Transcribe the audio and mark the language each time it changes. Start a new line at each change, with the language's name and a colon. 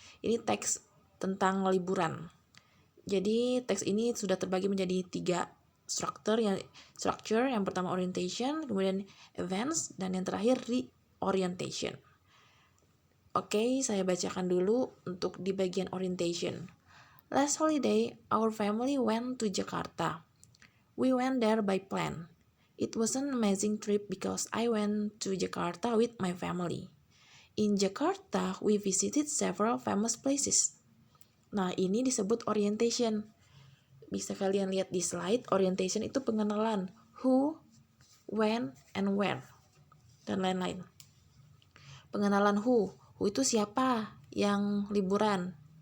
Indonesian: Ini teks tentang liburan. Jadi teks ini sudah terbagi menjadi 3 structure. Yang pertama orientation, kemudian events, dan yang terakhir reorientation. Oke, saya bacakan dulu untuk di bagian orientation.
English: Last holiday, our family went to Jakarta. We went there by plan. It was an amazing trip because I went to Jakarta with my family. In Jakarta, we visited several famous places.
Indonesian: Nah, ini disebut orientation. Bisa kalian lihat di slide, orientation itu pengenalan
English: who, when, and where,
Indonesian: dan lain-lain. Pengenalan who itu siapa yang liburan.